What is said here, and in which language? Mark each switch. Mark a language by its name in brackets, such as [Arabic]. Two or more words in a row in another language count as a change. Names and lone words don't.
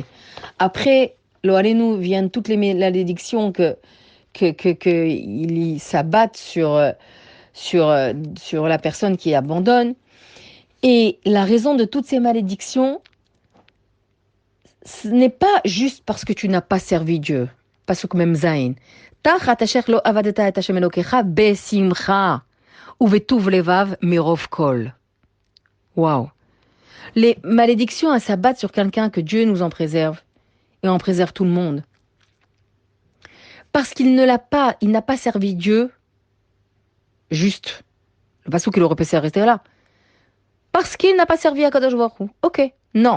[French] Après, [Hebrew] לא עלינו [French] viennent toutes les malédictions qu'il s'abattent sur la personne qui abandonne. Et la raison de toutes ces malédictions, ce n'est pas juste parce que tu n'as pas servi Dieu. [Hebrew] פסוק מם זין. תחת אשר לא עבדת את השם אלוקיך בשמחה ובטוב לבב מרוב כל. [French] Waouh. Les malédictions, elles s'abattent sur quelqu'un que Dieu nous en préserve. Et en préserve tout le monde. Parce qu'il ne l'a pas, il n'a pas servi Dieu juste. Le pasuk, il aurait pu rester là. Parce qu'il n'a pas servi à [Hebrew] קדוש ברוך הוא. [French] Ok. Non.